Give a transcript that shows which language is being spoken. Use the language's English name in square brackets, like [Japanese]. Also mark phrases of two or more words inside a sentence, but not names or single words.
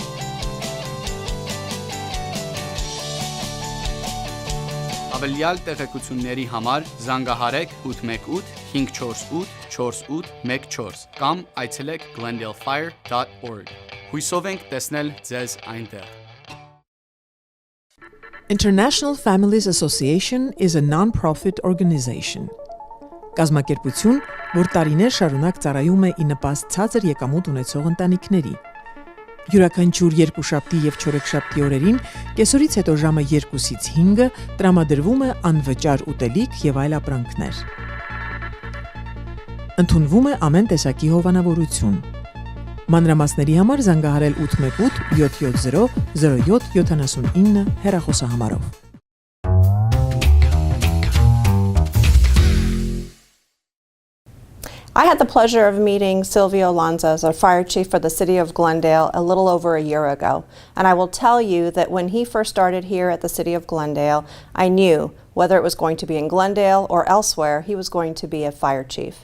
[Armenian] Հավելյալ տեղեկությունների համար զանգահարեք 818-548-4814 կամ այցելեք glendalefire.org։ Հույսով ենք տեսնել ձեզ այնտեղ։ [English] International Families Association is a non-profit organization. [Armenian] Կազմակերպություն, որ տարիներ շարունակ ծառայում է ի նպաստ ցածր եկամուտ ունեցող ընտանիքների։ Յուրաքանչյուր երկուշաբթի եւ չորեքշաբթի օրերին կեսօրից հետո ժամը 2-ից 5-ը տրամադրվում է անվճար ուտելիք եւ այլ ապրանքներ։ Ընդունվում է ամեն տեսակի հովանավորություն։ Մանրամասների համար զանգահարել 818 770 0779 հեռախոսահամարով։ [English] I had the pleasure of meeting Silvio Lanzas, our fire chief for the city of Glendale, a little over a year ago. And I will tell you that when he first started here at the city of Glendale, I knew whether it was going to be in Glendale or elsewhere, he was going to be a fire chief.